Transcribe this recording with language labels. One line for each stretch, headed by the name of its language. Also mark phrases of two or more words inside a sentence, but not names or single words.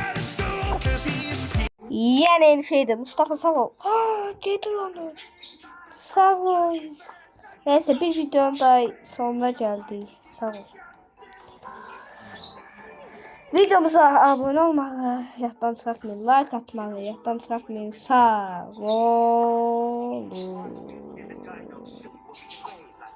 Turkish: Yani en şeydi. Mustafa sağ ol. Getir onu. Sağ ol. Neyse bir videonun daha sonuna geldik. Sağ ol. Videomuza abone olmayı
Azerbaijani: yaddan çıxartmayın. Like atmayı yaddan çıxartmayın. Sağ olun.